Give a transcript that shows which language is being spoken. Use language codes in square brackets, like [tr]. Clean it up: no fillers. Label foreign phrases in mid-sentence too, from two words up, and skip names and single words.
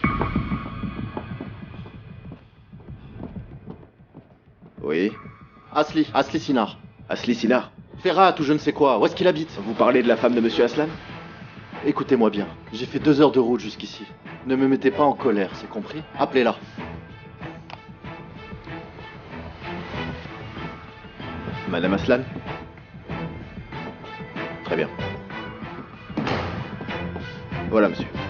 [fr] Oui. Asli Sinar. Asli Sinar. Ferhat ou je ne sais quoi, où est-ce qu'il habite? Vous parlez de la femme de monsieur Aslan? Écoutez-moi bien, j'ai fait 2 heures de route jusqu'ici. Ne me mettez pas en colère, c'est compris? Appelez-la. Madame Aslan? Très bien. Voilà, monsieur.